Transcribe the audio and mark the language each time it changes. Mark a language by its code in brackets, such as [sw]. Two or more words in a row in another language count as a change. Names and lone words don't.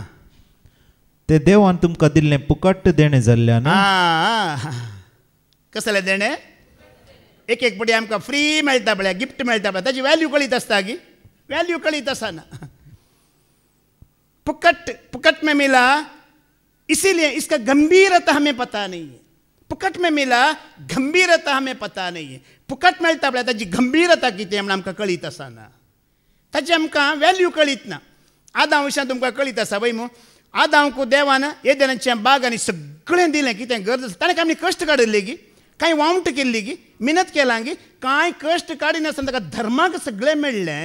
[kok] ते देवान तुमकां दिल्लें फुकट देणें जाल्ल्यान. कसलें देणें? एक एक पटी आमकां फ्री मेळटा पळया, गिफ्ट मेळटा पळया, ताची वॅल्यू कळीत आसता गी. वॅल्यू कळीत आसना. [hi] फुकट में मिला इसीलिए इसका गंभीरता हमें पता नहीं है. फुकट में मिला, गंभीरता हमें पता नहीं है. [kok] फुकट मेळटा पळय ताची गंभीरता कितें म्हण आमकां कळीत आसना. ताची आमकां वॅल्यू कळीत ना. आदां विशयान तुमकां कळीत आसा वय मू. आदांक देवान एदेनाचें बाग आनी सगळें दिलें कितें गरज आसा. ताणें आमी कश्ट काडिल्ले गी, कांय वावंट केल्ली गी, मिनत केलां गी, कांय कश्ट काडिनासतना ताका धर्माक सगळें मेळ्ळें.